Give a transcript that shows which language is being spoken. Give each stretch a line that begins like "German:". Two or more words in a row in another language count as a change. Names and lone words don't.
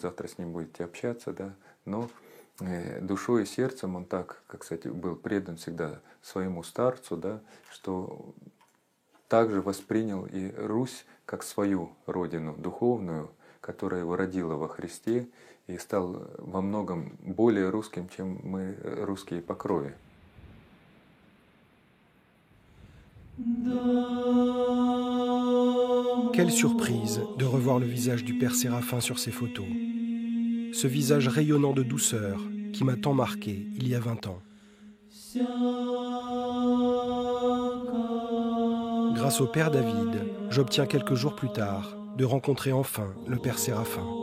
Russian: завтра с ним будете общаться, да, но душой и сердцем он так, как, кстати, был предан всегда своему старцу, да, что также воспринял и Русь как свою родину духовную, которая его родила во Христе, и стал во многом более русским, чем мы, русские по крови.
French: Quelle surprise de revoir le visage du père Séraphin sur ces photos. Ce visage rayonnant de douceur qui m'a tant marqué il y a 20 ans. Grâce au père David, j'obtiens quelques jours plus tard de rencontrer enfin le père Séraphin.